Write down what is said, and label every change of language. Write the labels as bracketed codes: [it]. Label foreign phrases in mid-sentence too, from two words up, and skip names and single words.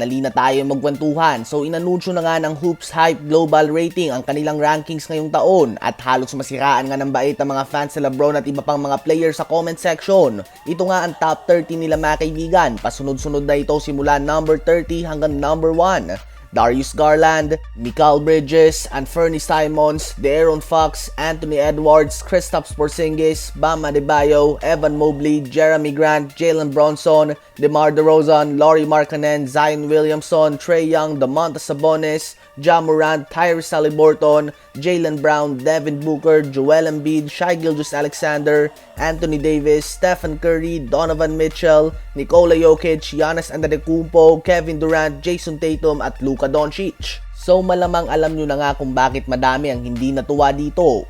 [tl] Nalina tayo magkwentuhan. So inanunsyo na nga ng Hoops Hype Global Rating ang kanilang rankings ngayong taon at halos masiraan nga ng bait ang mga fans sa LeBron at iba pang mga players sa [en] comment section. [tl] Ito nga ang top 30 nila mga kaibigan. Pasunod-sunod na ito simula number 30 hanggang number 1. Darius Garland, Mikal Bridges, Anthony Simons, De'Aaron Fox, Anthony Edwards, Kristaps Porzingis, Bam Adebayo, Evan Mobley, Jeremy Grant, Jalen Bronson, DeMar DeRozan, Lauri Markkanen, Zion Williamson, Trae Young, Domantas Sabonis, Ja Morant, Tyrese Haliburton, Jaylen Brown, Devin Booker, Joel Embiid, Shai Gilgeous-Alexander, Anthony Davis, Stephen Curry, Donovan Mitchell, Nikola Jokic, Giannis Antetokounmpo, Kevin Durant, Jason Tatum at Luka Doncic. So malamang alam nyo na nga kung bakit madami ang hindi natuwa dito.